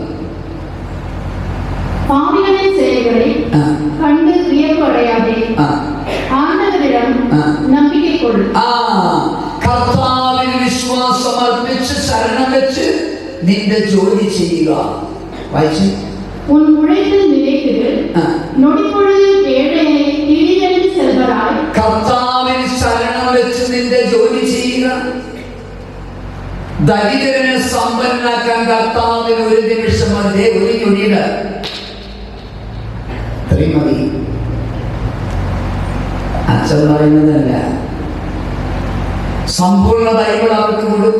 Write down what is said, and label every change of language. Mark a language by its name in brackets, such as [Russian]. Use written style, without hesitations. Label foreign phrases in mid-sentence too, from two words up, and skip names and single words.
[Tamil] கண்டு வியப்படையாதே ஆண்டவரிடம் நம்பிக்கைக்கொள்ளும். [Malayalam] കർത്താവിൽ വിശ്വാസം അർപ്പിച്ച് ശരണം വെച്ച് നിന്റെ ജോലി ചെയ്യുക. വായിച്ചു. [Tamil] உன் உழைப்பில் நிலைத்திரு, நொடிப்பொழுதில் ஏழையை திடீரென்று செல்வராய். [Malayalam] കർത്താവിൽ ശരണം വെച്ച് നിന്റെ ജോലി ചെയ്യുക. ദരിദ്രനെ സമ്പന്നനാക്കാൻ കർത്താവിന് ഒരു നിമിഷം മതി, ഒരു ഞൊടിയുടെ മതി. അച്ഛൻ പറയുന്നതല്ല, സമ്പൂർണ്ണ ബൈബിൾ അവർക്ക് കൊടുത്തു.